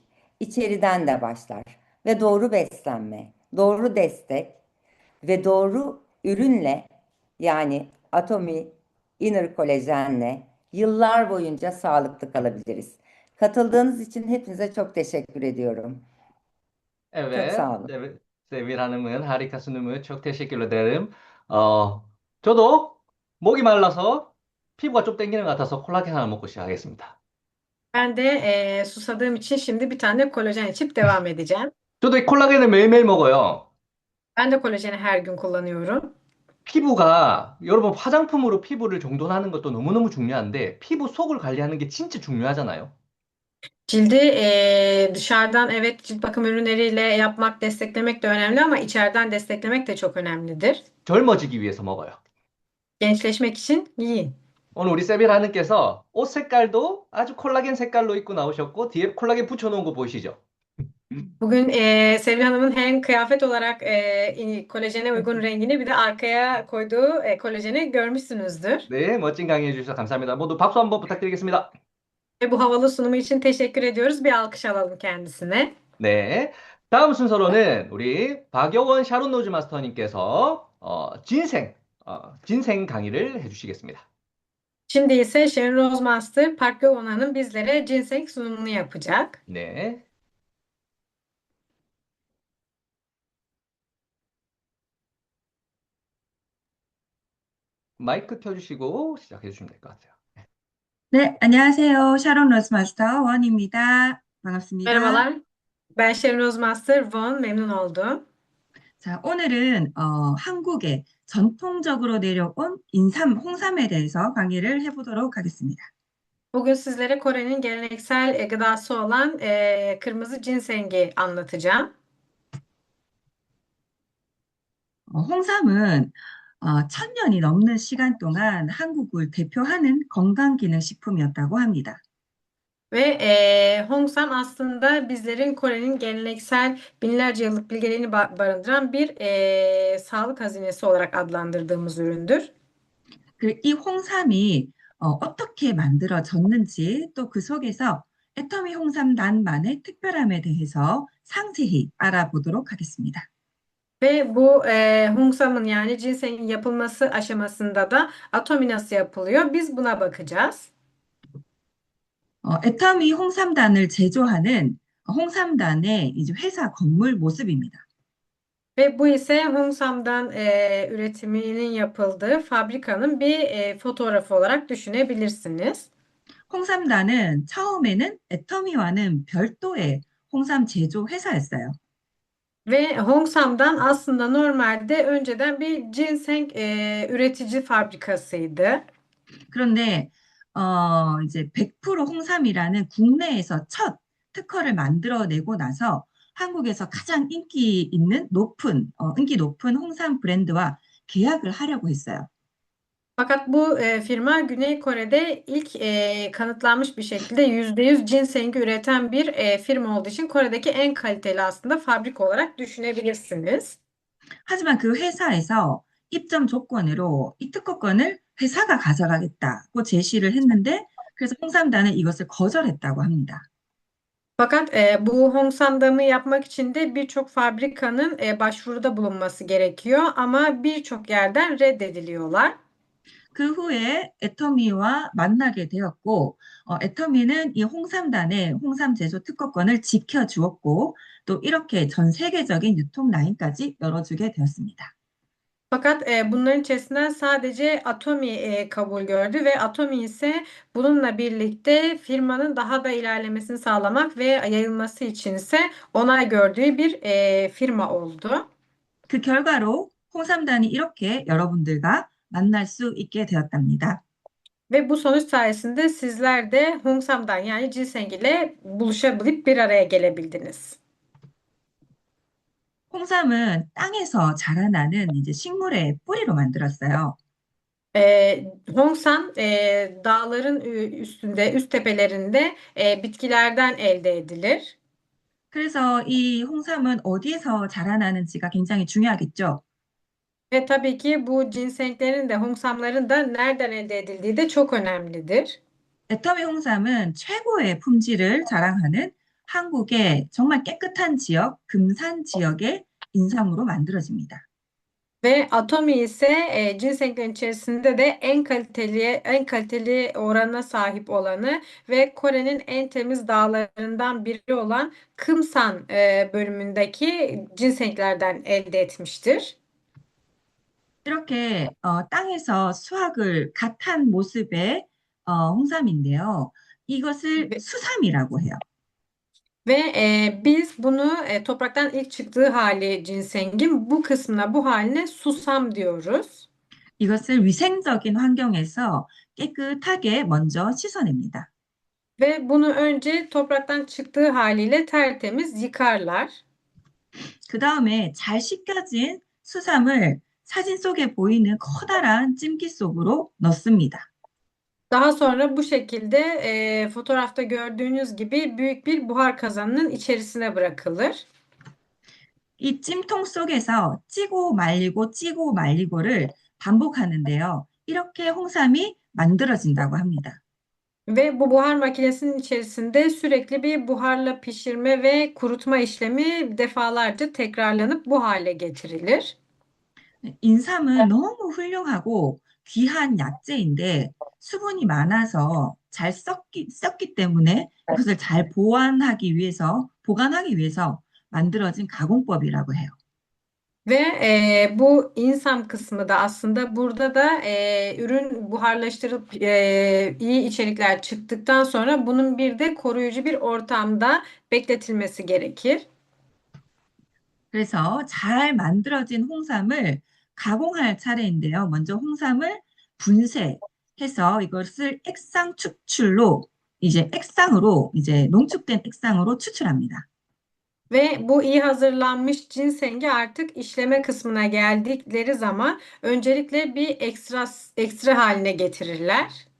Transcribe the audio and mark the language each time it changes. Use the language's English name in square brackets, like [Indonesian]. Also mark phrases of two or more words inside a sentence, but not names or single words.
[Turkish] İçeriden de başlar ve doğru beslenme, doğru destek ve doğru ürünle, yani Atomi Inner Kolajenle yıllar boyunca sağlıklı kalabiliriz. Katıldığınız için hepinize çok teşekkür ediyorum. Çok Evet, sağ olun. Sevil Hanım은 harika sunumu çok teşekkür ederim. [Korean] 어, 저도 목이 말라서 피부가 좀 땡기는 것 같아서 콜라겐 하나 먹고 시작하겠습니다. [Turkish] Ben de susadığım için şimdi bir tane kolajen içip devam edeceğim. [Korean] 저도 이 콜라겐을 매일매일 먹어요. [Turkish] Ben de kolajeni her gün kullanıyorum. [Korean] 피부가, 여러분 화장품으로 피부를 정돈하는 것도 너무너무 중요한데, 피부 속을 관리하는 게 진짜 중요하잖아요. [Turkish] Cildi dışarıdan evet cilt bakım ürünleriyle yapmak, desteklemek de önemli ama içeriden desteklemek de çok önemlidir. [Korean] 젊어지기 위해서 먹어요. [Turkish] Gençleşmek için yiyin. [Korean] 오늘 우리 세빌 하느께서 옷 색깔도 아주 콜라겐 색깔로 입고 나오셨고, 뒤에 콜라겐 붙여놓은 거 보이시죠? [Turkish] Bugün Sevil Hanım'ın hem kıyafet olarak kolajene uygun rengini bir de arkaya koyduğu kolajeni görmüşsünüzdür. [Korean] 네, 멋진 강의 해주셔서 감사합니다. 모두 박수 한번 부탁드리겠습니다. [Turkish] Ve bu havalı sunumu için teşekkür ediyoruz. Bir alkış alalım kendisine. [Korean] 네. 다음 순서로는 우리 박여원 샤론 노즈 마스터님께서 진생 강의를 해주시겠습니다. [Turkish] Şimdi ise Sharon Rose Master Park Yovona'nın bizlere ginseng sunumunu yapacak. [Korean] 네. 마이크 켜주시고 시작해 주시면 될 것 같아요. 네, 안녕하세요. 샤론 러스마스터 원입니다. 반갑습니다. [Turkish] Merhabalar. Ben Sharon Rose Master Von. Memnun oldum. [Korean] 자, 오늘은 한국에 전통적으로 내려온 홍삼에 대해서 강의를 해보도록 하겠습니다. [Turkish] Bugün sizlere Kore'nin geleneksel gıdası olan kırmızı jinsengi anlatacağım. [Korean] 홍삼은 1000년이 넘는 시간 동안 한국을 대표하는 건강기능식품이었다고 합니다. [Turkish] Ve Hongsam aslında bizlerin Kore'nin geleneksel binlerce yıllık bilgeliğini barındıran bir sağlık hazinesi olarak adlandırdığımız üründür. [Korean] 이 홍삼이 어떻게 만들어졌는지 또 그 속에서 애터미 홍삼단만의 특별함에 대해서 상세히 알아보도록 하겠습니다. [Turkish] Ve bu Hongsam'ın yani ginsengin yapılması aşamasında da atomi nasıl yapılıyor? Biz buna bakacağız. [Korean] 애터미 홍삼단을 제조하는 홍삼단의 이제 회사 건물 모습입니다. [Turkish] Ve bu ise Hongsam'dan üretiminin yapıldığı fabrikanın bir fotoğrafı olarak düşünebilirsiniz. [Korean] 홍삼단은 처음에는 애터미와는 별도의 홍삼 제조 회사였어요. [Turkish] Ve Hongsam'dan aslında normalde önceden bir ginseng üretici fabrikasıydı. [Korean] 그런데 이제 100% 홍삼이라는 국내에서 첫 특허를 만들어내고 나서 한국에서 가장 인기 높은 홍삼 브랜드와 계약을 하려고 했어요. [Turkish] Fakat bu firma Güney Kore'de ilk kanıtlanmış bir şekilde %100 jinsengi üreten bir firma olduğu için Kore'deki en kaliteli aslında fabrika olarak düşünebilirsiniz. [Korean] 하지만 그 회사에서 입점 조건으로 이 특허권을 회사가 가져가겠다고 제시를 했는데 그래서 홍삼단은 이것을 거절했다고 합니다. [Turkish] Fakat bu Hongsam'ı yapmak için de birçok fabrikanın başvuruda bulunması gerekiyor ama birçok yerden reddediliyorlar. [Korean] 그 후에 애터미와 만나게 되었고 애터미는 이 홍삼단의 홍삼 제조 특허권을 지켜주었고 또 이렇게 전 세계적인 유통 라인까지 열어주게 되었습니다. [Turkish] Fakat bunların içerisinden sadece Atomi kabul gördü ve Atomi ise bununla birlikte firmanın daha da ilerlemesini sağlamak ve yayılması için ise onay gördüğü bir firma oldu. [Korean] 그 결과로 홍삼단이 이렇게 여러분들과 만날 수 있게 되었답니다. [Turkish] Ve bu sonuç sayesinde sizler de Hongsam'dan yani ginseng ile buluşabilip bir araya gelebildiniz. [Korean] 홍삼은 땅에서 자라나는 이제 식물의 뿌리로 만들었어요. [Turkish] Hongsam dağların üstünde, üst tepelerinde bitkilerden elde edilir. [Korean] 그래서 이 홍삼은 어디에서 자라나는지가 굉장히 중요하겠죠. [Turkish] Ve tabii ki bu ginsenglerin de Hongsamların da nereden elde edildiği de çok önemlidir. [Korean] 애터미 홍삼은 최고의 품질을 자랑하는 한국의 정말 깨끗한 지역, 금산 지역의 인삼으로 만들어집니다. [Turkish] Ve Atomi ise ginsenglerin içerisinde de en kaliteli oranına sahip olanı ve Kore'nin en temiz dağlarından biri olan Kımsan bölümündeki ginsenglerden elde etmiştir. [Korean] 이렇게 땅에서 수확을 갓 한 모습의 홍삼인데요. 이것을 [Turkish] Ve, [Korean] 수삼이라고 해요. [Turkish] biz bunu topraktan ilk çıktığı hali ginsengin bu kısmına, bu haline susam diyoruz. [Korean] 이것을 위생적인 환경에서 깨끗하게 먼저 씻어냅니다. [Turkish] Ve bunu önce topraktan çıktığı haliyle tertemiz yıkarlar. [Korean] 그 다음에 잘 씻겨진 수삼을 사진 속에 보이는 커다란 찜기 속으로 넣습니다. [Turkish] Daha sonra bu şekilde fotoğrafta gördüğünüz gibi büyük bir buhar kazanının içerisine bırakılır. [Korean] 이 찜통 속에서 찌고 말리고를 반복하는데요. 이렇게 홍삼이 만들어진다고 합니다. [Turkish] Ve bu buhar makinesinin içerisinde sürekli bir buharla pişirme ve kurutma işlemi defalarca tekrarlanıp bu hale getirilir. [Korean] 인삼은 너무 훌륭하고 귀한 약재인데 수분이 많아서 잘 썩기 때문에 이것을 잘 보관하기 위해서 만들어진 가공법이라고 해요. [Turkish] Ve bu insam kısmı da aslında burada da ürün buharlaştırıp iyi içerikler çıktıktan sonra bunun bir de koruyucu bir ortamda bekletilmesi gerekir. [Korean] 그래서 잘 만들어진 홍삼을 가공할 차례인데요. 먼저 홍삼을 분쇄해서 이것을 농축된 액상으로 추출합니다. [Turkish] Ve bu iyi hazırlanmış cinsengi artık işleme kısmına geldikleri zaman öncelikle bir ekstra haline getirirler.